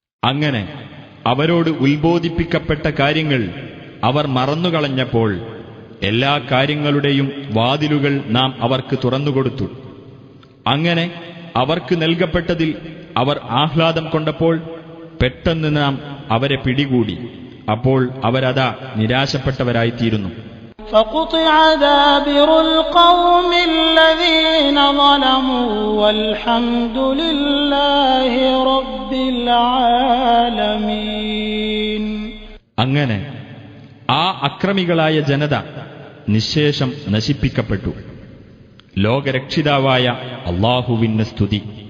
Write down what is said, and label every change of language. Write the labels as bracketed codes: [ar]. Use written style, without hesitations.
[ml] അങ്ങനെ അവരോട് ഉത്ബോധിപ്പിക്കപ്പെട്ട കാര്യങ്ങൾ അവർ മറന്നുകളഞ്ഞപ്പോൾ എല്ലാ കാര്യങ്ങളുടെയും വാതിലുകൾ നാം അവർക്ക് തുറന്നുകൊടുത്തു. അങ്ങനെ അവർക്ക് നൽകപ്പെട്ടതിൽ അവർ ആഹ്ലാദം കൊണ്ടപ്പോൾ പെട്ടെന്ന് നാം അവരെ പിടികൂടി. അപ്പോൾ അവരതാ നിരാശപ്പെട്ടവരായിത്തീരുന്നു. [ar] فقطع دابر القوم الذين ظلموا والحمد لله رب العالمين. [ml] അങ്ങനെ ആ അക്രമികളായ ജനത നിശ്ശേഷം നശിപ്പിക്കപ്പെട്ടു. ലോകരക്ഷിതാവായ അല്ലാഹുവിന് സ്തുതി.